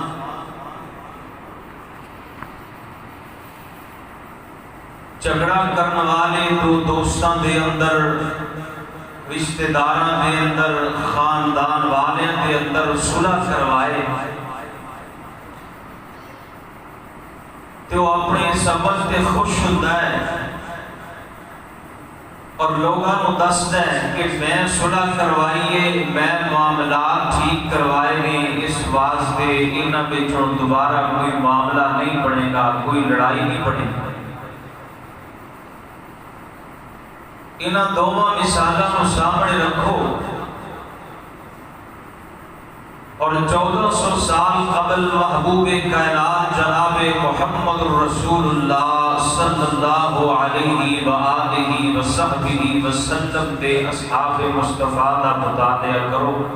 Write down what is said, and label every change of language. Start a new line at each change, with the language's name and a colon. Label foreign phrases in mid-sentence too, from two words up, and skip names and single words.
Punjabi: جھگڑا کرنے والے تو دوستاں دے اندر، رشتہ داراں دے اندر، خاندان والیاں دے اندر صلح کروائے تو اپنے سبب تے خوش ہوتا ہے اور لوگاں نو دسدا ہے کہ میں صلح کروائیے، میں معاملات ٹھیک کروائے نے، اس واسطے انہاں وچوں دوبارہ کوئی معاملہ نہیں بنے گا، کوئی لڑائی نہیں بنے گی۔ انہاں دونوں مثالاں کو سامنے رکھو اور 1400 سال قبل محبوب کائنات جناب محمد
Arabic: رسول اللہ صلی اللہ علیہ وآلہ وصحبہ وسلم
Punjabi: دے اصحاب مصطفیٰ دا مطالعہ کرو۔